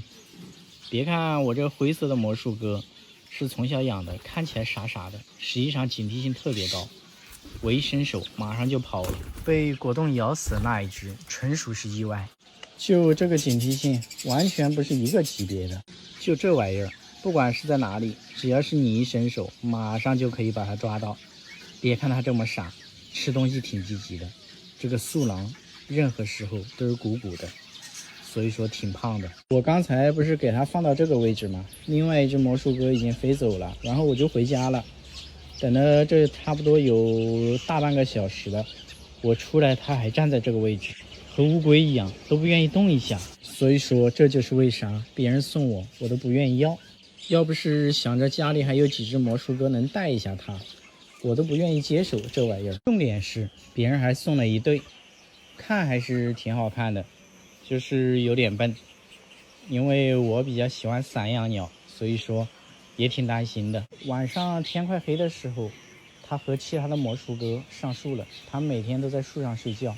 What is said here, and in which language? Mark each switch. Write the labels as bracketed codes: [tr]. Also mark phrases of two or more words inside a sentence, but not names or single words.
[zh] 別看我這灰色的魔術鴿是從小養的，看起來傻傻的，實際上警惕性特別高。我一伸手馬上就跑了，被果凍咬死的那一只純屬是意外。就這個警惕性完全不是一個級別的。就這玩意兒，不管是在哪裡，只要是你一伸手，馬上就可以把它抓到。別看它這麼傻，吃東西挺積極的。這個素狼任何時候都是鼓鼓的，所以說挺胖的。我剛才不是给它放到這個位置嗎？另外一只魔術鴿已經飛走了，然後我就回家了。等了這差不多有大半個小時了，我出來它還站在這個位置，和烏龜一樣，都不願意動一下。所以說這就是為啥別人送我都不願意要。要不是想着家裡還有幾只魔術鴿能帶一下它，我都不願意接手這玩意兒。重點是別人還送了一對，看還是挺好看的，就是有點笨。因為我比较喜歡散养鳥，所以說也挺擔心的。晚上天快黑的時候，他和其他的魔術鴿上樹了，他们每天都在樹上睡覺。